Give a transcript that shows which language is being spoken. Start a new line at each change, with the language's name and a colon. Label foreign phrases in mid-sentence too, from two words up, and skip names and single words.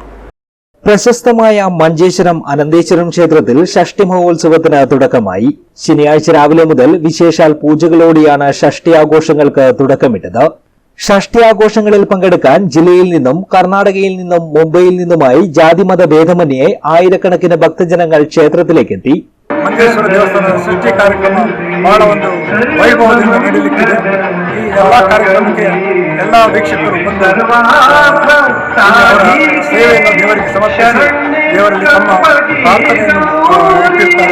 Malayalam: പ്രശസ്തമായ മഞ്ചേശ്വരം അനന്തേശ്വരം ക്ഷേത്രത്തിൽ ഷഷ്ടി മഹോത്സവത്തിന് തുടക്കമായി. ശനിയാഴ്ച രാവിലെ മുതൽ വിശേഷാൽ പൂജകളോടെയാണ് ഷഷ്ടി ആഘോഷങ്ങൾക്ക് തുടക്കമിട്ടത്. ഷഷ്ടി ആഘോഷങ്ങളിൽ പങ്കെടുക്കാൻ ജില്ലയിൽ നിന്നും കർണാടകയിൽ നിന്നും മുംബൈയിൽ നിന്നുമായി ജാതിമത ഭേദമന്യേ ആയിരക്കണക്കിന് ഭക്തജനങ്ങൾ ക്ഷേത്രത്തിലേക്കെത്തി.
Kannada: ಮಂಜೇಶ್ವರ ದೇವಸ್ಥಾನದ ಸೃಷ್ಟಿ ಕಾರ್ಯಕ್ರಮ ಬಹಳ ಒಂದು ವೈಭವದಿಂದ ನಡೆಯಲಿಕ್ಕಿದೆ. ಈ ಎಲ್ಲ ಕಾರ್ಯಕ್ರಮಕ್ಕೆ ಎಲ್ಲ ವೀಕ್ಷಕರು ಬಂದು ಸೇವೆಯನ್ನು ದೇವರಿಗೆ ಸಮರ್ಪಿಸಿ ದೇವರಲ್ಲಿ ತಮ್ಮ ಪ್ರಾರ್ಥನೆಯನ್ನು ಇಟ್ಟಿರ್ತಾರೆ.